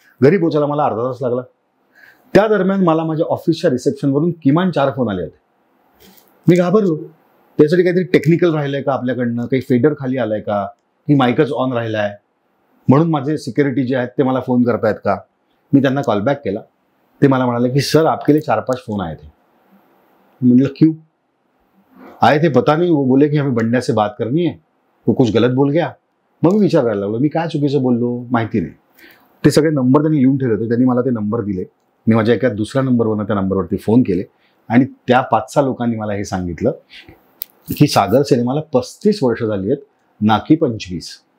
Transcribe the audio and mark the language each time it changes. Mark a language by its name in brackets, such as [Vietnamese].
[Marathi] घरी पोहोचायला मला अर्धा तास लागला. त्या दरम्यान मला माझ्या ऑफिसच्या रिसेप्शनवरून किमान 4 फोन आले होते. मी घाबरलो. त्यासाठी काहीतरी टेक्निकल राहिलंय का आपल्याकडनं, काही फेडर खाली आलाय का, की माईकच ऑन राहिलाय, म्हणून माझे सिक्युरिटी जे आहेत ते मला फोन करतायत का. मी त्यांना कॉलबॅक केला. ते मला म्हणाले की [Hindi] सर आपके लिए 4-5 फोन आए थे. [Marathi] म्हटलं [Hindi] क्यों आए थे पता नहीं. वो बोले की हमें बंड्या से बात करनी है, वो कुछ गलत बोल गया. [Marathi] मग मी विचार करायला लागलो मी काय चुकीचं बोललो माहिती नाही. ते सगळे नंबर त्यांनी लिहून ठेवले होते. त्यांनी मला ते नंबर दिले. मी माझ्या एका दुसऱ्या नंबरवरनं त्या नंबरवरती फोन केले आणि त्या 5-6 लोकांनी मला हे सांगितलं की सागर सिनेमाला 35 वर्ष झाली आहेत, ना की 25.